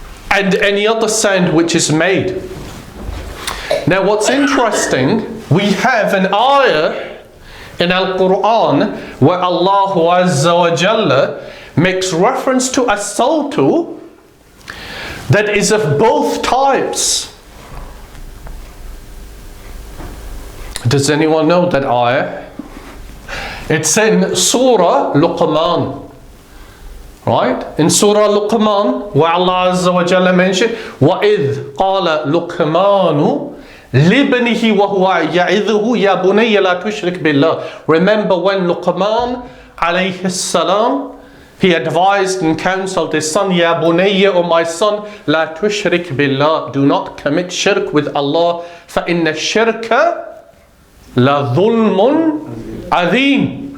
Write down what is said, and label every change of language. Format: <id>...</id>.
<en>And any other sound which is made. Now, what's interesting, we have an ayah in Al-Quran where Allah Azza wa Jalla makes reference to as-sawtu that is of both types. Does anyone know that ayah? It's in Surah Luqman. Right? In Surah Luqman, where Allah Azza wa Jalla mentioned,</en> <ar>وَإِذْ قَالَ لُقْمَانُ لِبْنِهِ وَهُوَ يَعِظُهُ يَا بُنَيَّ لَا تُشْرِكْ بِاللَّهِ.</ar> <en>Remember when Luqman alayhi salam, he advised and counseled his son, Ya bunayya, O my son, La tushrik billah, do not commit shirk with Allah,</en> <ar>فَإِنَّ الشِّرْكَ لَظُلْمٌ عَظِيمٌ.</ar>